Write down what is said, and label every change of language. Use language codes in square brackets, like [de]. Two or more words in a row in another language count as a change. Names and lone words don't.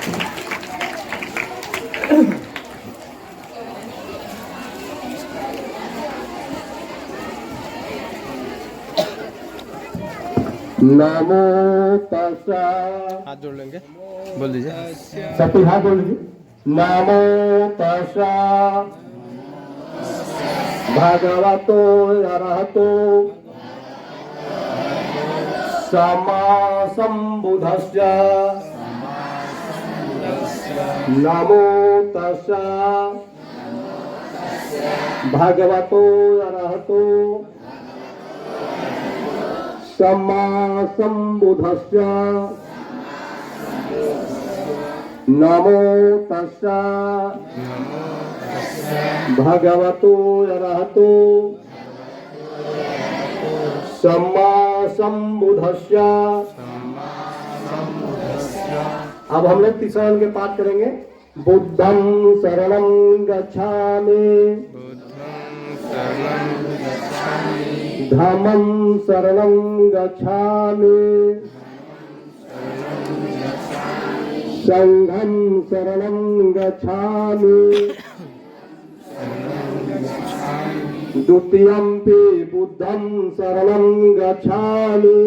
[pi] नमो तस्सा, [hi] हाथ जोड़ लेंगे, बोल दीजिए। सबके हाथ जोड़ लीजिए। [pi] नमो तस्सा भगवतो अरहतो सम्मा सम्बुद्धस्य। नमो तस्सा भगवतो अरहतो सम्मा सम्बुद्धस्य। नमो तस्सा भगवतो अरहतो सम्मा सम्बुद्धस्य। [hi] अब हम लोग तीसरा के पाठ करेंगे। [pi] बुद्धं शरणं गच्छामि, धम्मं शरणं गच्छामि, संघं शरणं गच्छामि, द्वितीयंपि बुद्धं शरणं गच्छामि,